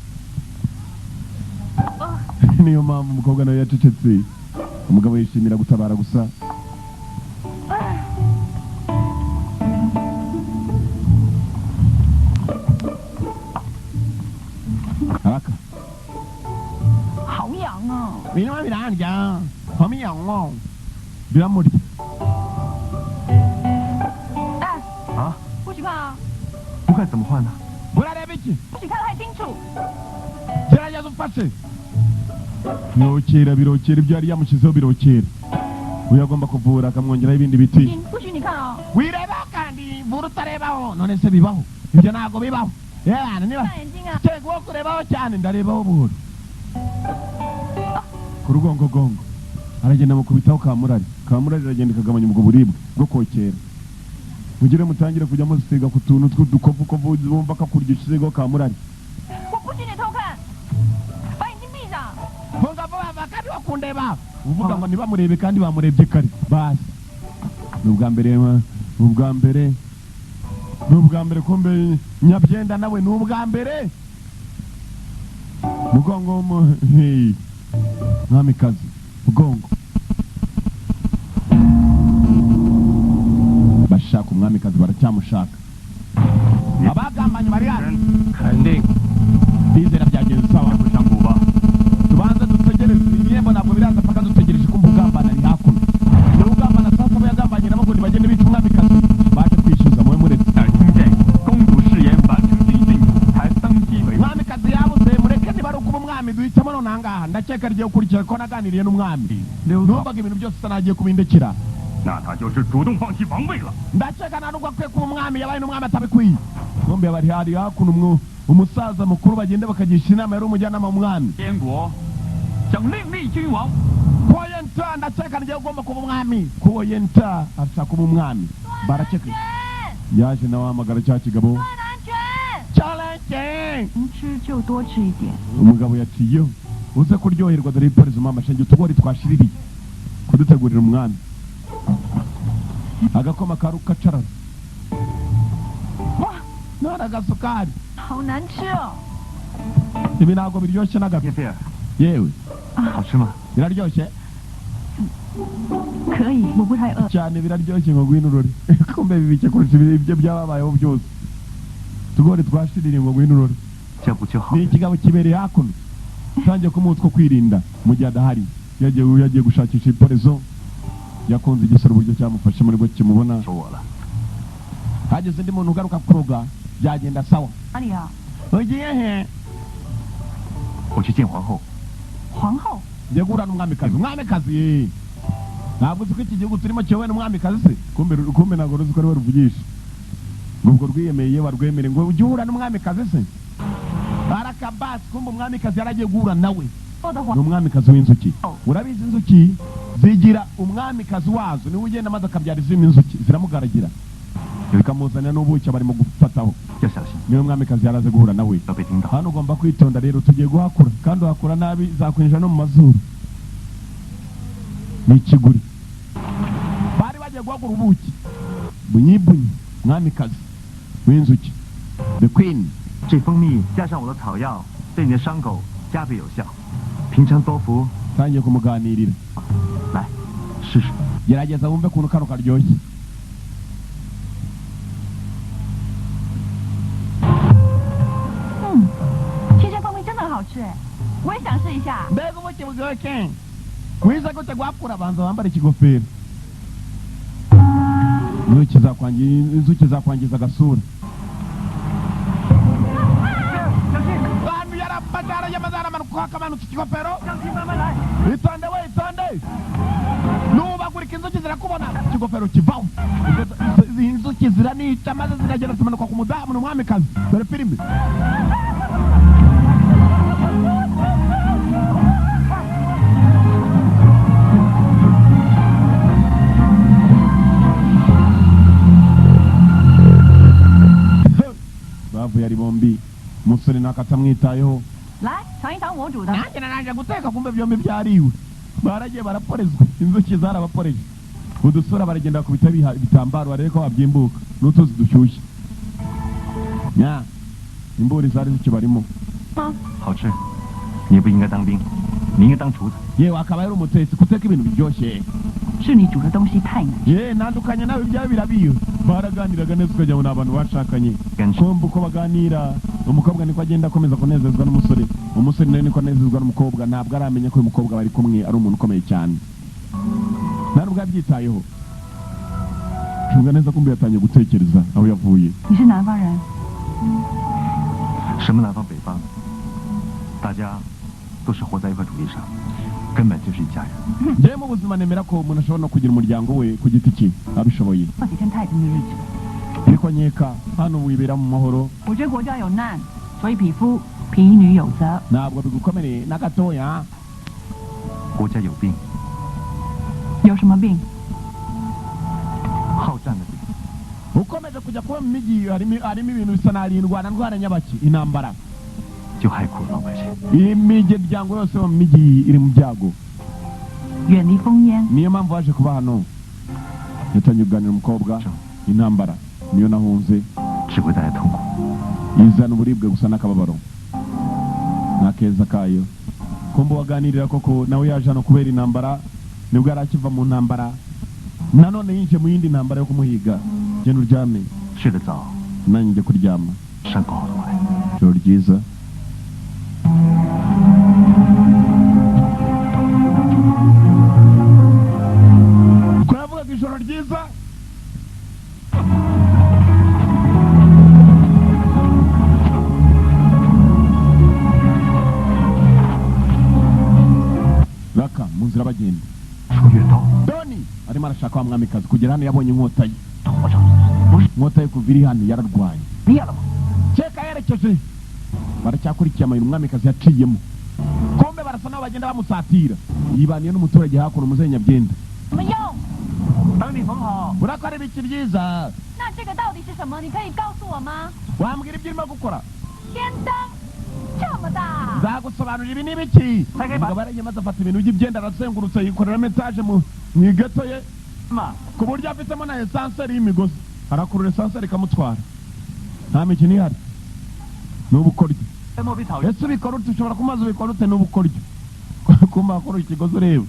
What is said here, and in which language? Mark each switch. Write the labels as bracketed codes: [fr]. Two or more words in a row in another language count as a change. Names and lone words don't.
[rw] niyo mpamvu umukobwa nawe yacecetse umugabo yishimira gutabara gusa haraka [zh] 好痒啊！ [rw] birimo birandya hamiyango biramurya [zh] 哎，啊，不许看啊！不看怎么换呢？ [rw] urareba iki [zh] 不许看太清楚。 [rw] gerageza ufashe birokera ibyo yari yamushyizeho birokera uyu agomba kuvura akamwongeraho ibindi biti [zh] 不许你看啊！ [rw] wireba kandi vura utarebaho none se bibaho ibyo ntabwo bibaho yewe niba [zh] 看眼睛啊！ [rw] cyego wo kurebaho cyane ndarebaho buhoro ku rugongogongo aragenda mukubitaho kamurari iragenda ikagabanya ubwo buribwe bwo kokera mugire mutangire kujya musiga ku tuntu tw'udukovu bumva kakurya ushyizeho kamurari [zh] 我不许你偷看，把眼睛闭上。 [rw] vuga vuba kandi wakundeba uvuga ngo ntibamurebe kandi bamurebye kare basi ni ubwa mbere kumbe nyabyenda nawe ni ubwa mbere mugongo mwamikazi mugongo bashaka umwamikazi baracyamushaka abagambanye bari hano kandi bizera byagenze sawa kujanguba tubanza dutegereze ibihembo ntabwo biraza paka dutegereje kumva ugambana ari hakuno niba ugambana sasa abo yagambanye nabo ngo ntibagende bica umwamikazi baje kwishyuza muwe muretse [zh] 听见公主誓言完成军训，才登基为王。 [rw] umwamikazi yabuze mureke niba ari ukuba umwami duhitamo none ahangaha ndakeka rigiye gukurikira ko naganiriye n'umwami numvaga ibintu byose utanagiye kubindekera [zh] 那他就是主动放弃王位了。 [rw] ndakeka nta nubwo akwiye kuba umwami yabaye n'umwami atabikwiye bombi bari hari hakuno umusaza mukuru bagenda bakagisha inama yari umujyanama w'umwami [zh] 燕国将另立君王。 [rw] koyenta ndakeka nigiye ugomba kuba umwami koyenta ashaka kuba umwami barakeka yaje nawe ahamagara cya kigabo [zh] 断安卷， challenge 能吃就多吃一点。 [rw] umugabo yaciyeho uze kuryoherwa dore ipolisi mama shenge utugori twashiririye kudutegurira umwami agakoma karukacarara [zh] 哇， [rw] none agasukari [zh] 好难吃哦！ [rw] ibi ntabwo biryoshye na gato [zh] 叶菲尔， [rw] yewe [zh] 好吃吗？ [rw] biraryoshye [zh] 可以，我不太饿。 [rw] cyane biraryoshye ngo ngwino urore kumbe bibike kurusha ibyo byababayeho byose tugori twashiririye ngo ngwino urore [zh] 这不就好 ni 了？ [rw] ikigabo kibereye hakuno utangiye kumutwa kwirinda mu gihe adahari yagiye gushakisha iporezo yakunze igisoro uburyo cyamufashe muri bwo kimubona [zh] 求我了。 [rw] hageze undi muntu ugaruka kuroga byagenda sawa [zh] 哪里啊？ [rw] ugiye he [zh] 我去见皇后。皇后？ [rw] ngiye guhura n'umwamikazi ntabwo uzi ko iki gihugu turimo kiyobowe n'umwamikazi se kumbe ntabwo uzi ko ari we ruvugisha ngo ubwo rwiyemeye warwemere ngo ujye uhura n'umwamikazi se baraka Malika Abbas kumbe umwamikazi yaragiye guhura nawe [zh] 说的 ni 话， [rw] umwamikazi w'inzuki urabizi inzuki zigira umwamikazi wazo niwe ugenda maze akabyara izindi nzuki ziramugaragira bikamuzanira n'ubuki barimo gufataho [zh] 要小心， [rw] niwe mwamikazi yaraze guhura nawe [zh] 要被听到。 [rw] hano ugomba kwitonda rero tugiye guhakura kandi uhakura nabi zakwinjira no mu mazuru ni ikiguri bari bagiye guhagura ubuki bunyibunyi mwamikazi w'inzuki [en] the queen [zh] 这蜂蜜加上我的草药，对你的伤口加倍有效。平常多服， [rw] tangiye kumuganirira [zh] 来试试。 [rw] gerageza wumve ukuntu kano karyoshye [zh] 嗯，天山蜂蜜真的很好吃哎，我也想试一下。 [rw] mbega ubuki buryoshye wize gute guhakura banza wambara ikigofero inzuki zakwangiza agasura bantu yarapagara yamaze aramanuka akamanutse ikigofero [zh] 将军慢慢来。 [rw] itonde we itonde nubagurika inzuki zirakubona ikigofero kivaho izi inzuki ziranica maze ziragenda zimanuka ku mudamu ni umwamikazi dore filime bavuye ari bombi umusore nakatamwitayeho [zh] 来尝一尝我煮的， [rw] nanjye naraje guteka kumbe byombi byariwe baragiye baraporezwa inzuki zarabaporeje udusura baragenda bakubita ibitambaro barebe ko babyimbuka n'utuzi dushyushye nya imburi zari zikibarimo [zh] 嗯，好吃，你不应该当兵，你应该当厨子。 [rw] yewe akaba yari umutetsi guteka ibintu biryoshye [zh] 是你煮的东西太难吃。 [rw] ye ntandukanye nawe ibyawe birabiyo baraganiraga neza ukagira ngo ni abantu bashakanye kumva uko baganira umukobwa niko agenda akomeza kunezezwa n'umusore umusore nawe niko anezezwa n'umukobwa ntabwo aramenya ko uyu mukobwa bari kumwe ari umuntu ukomeye cyane nta nubwo yabyitayeho cunga neza kumbe yatangiye gutekereza aho yavuye [zh] 你是南方人，什么南方北方，大家都是活在一块土地上，根本就是一家人。 [rw] njyewe mu buzima nemera ko umuntu ashobora no kugira umuryango we ku giti cye abishoboye [zh] 过几天太平的日子。 [rw] ariko nkeka hano wibera mu mahoro [zh] 我觉得国家有难，所以匹夫匹女有责。 [rw] ntabwo bigukomereye na gatoya [zh] 国家有病，有什么病？好战的病。 [rw] ukomeje kujya kuba mu mijyi harimo ibintu bisa n'arindwana ndwara nyabaki intambara [zh] 就害苦老百姓。 [rw] imiryango yose yo mu mijyi iri mu byago [zh] 远离烽烟， [rw] niyo mpamvu waje kuba hano yatangiye kuganira umukobwa intambara niyo nahunze [zh] 只会带来痛苦。 [rw] izana uburibwe gusa n'akababaro nta keza kayo kumva waganirira koko nawe yaje hano kubera intambara nibwo yari akiva mu ntambara nanone yinjiye mu yindi ntambara yo kumuhiga genda uryame [zh] 睡得早， [rw] nanjye njye kuryama [zh] 伤口好得快。 [rw] ijoro ryiza turavugaga ijoro ryiza raka mu nzira bagenda [zh] 出月刀， [rw] doni arimo arashaka wa mwamikazi kugera hano yabonye inkota ye [zh] 头上不是 [rw] inkota ye kuva iri hano yararwaye [zh] 灭了吗？ [rw] keka yerekeje baracyakurikiye amayira umwamikazi yaciyemo kombe barasa nabo bagenda bamusatira yibaniye n'umuturage hakuno umuzehe nyabyenda [zh] 什么用？等你缝好。 [rw] urakora ibiki byiza [zh] 那这个到底是什么？你可以告诉我吗？ [rw] wambwira ibyo urimo gukora [zh] 天灯这么大， [rw] nzagusobanurira ibi n'ibiki Take umugabo yaragiye maze afata ibintu by'ibyenda arazengurutse yikoreramo etaje mu igeto ye [zh] 嘛， [rw] ku buryo afitemo na esanseri y'imigozi arakurura esanseri ikamutwara nta mikino ihari ni ubukoryo [zh] 在莫比草原， [rw] ese ubikora ute ushobora kumaze ubikora ute ni ubukoryo kumva wakora ikigozi ureba